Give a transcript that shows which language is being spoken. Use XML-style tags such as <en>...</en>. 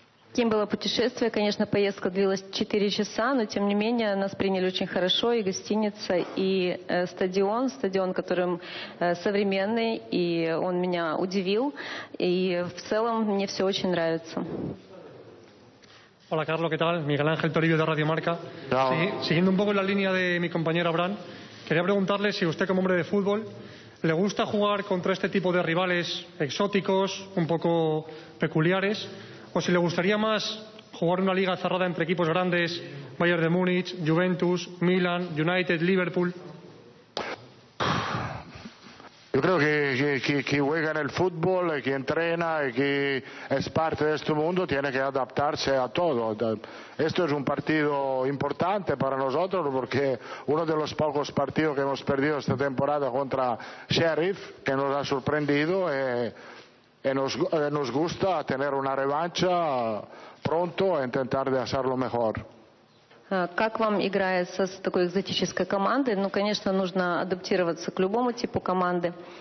<ru>Каким было путешествие? Конечно, поездка длилась 4 часа, но тем не менее нас приняли очень хорошо, и гостиница, и стадион, который современный, и он меня удивил, и в целом мне все очень нравится.</ru> <es>Hola, Carlos, ¿qué tal? Miguel Ángel Toribio, de Radio Marca. Siguiendo un poco en la línea de mi compañero Abraham, quería preguntarle si usted, como hombre de fútbol, le gusta jugar contra este tipo de rivales exóticos, un poco peculiares, o si le gustaría más jugar una liga cerrada entre equipos grandes, Bayern de Múnich, Juventus, Milan, United, Liverpool. Yo creo que quien juega en el fútbol, que entrena y que es parte de este mundo tiene que adaptarse a todo. Esto es un partido importante para nosotros porque uno de los pocos partidos que hemos perdido esta temporada contra Sheriff, que nos ha sorprendido, y nos gusta tener una revancha pronto e intentar de hacerlo mejor.</es> <ru>Как вам играется с такой экзотической командой? Ну, конечно, нужно адаптироваться к любому типу команды.</ru>